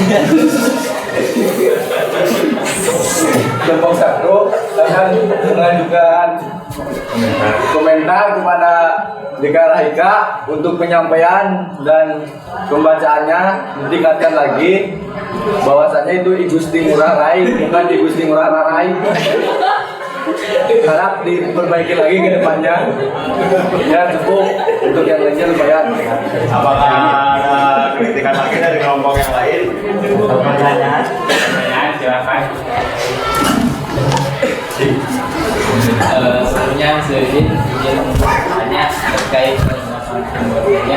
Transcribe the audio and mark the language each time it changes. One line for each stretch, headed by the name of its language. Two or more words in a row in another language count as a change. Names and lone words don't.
Indonesian: Kelompok 1 akan mengajukan komentar kepada Dika Raika untuk penyampaian dan pembacaannya ditingkatkan lagi bahwasanya itu I Gusti Ngurah Rai, bukan I Gusti Ngurah Rai. Harap diperbaiki lagi ke depannya. Ya cukup untuk yang lainnya lumayan. Apakah ada kritikan lagi dari kelompok yang lain? Pertanyaan silakan. Sebelumnya saya izin bertanya terkait penyelesaian pembuatannya.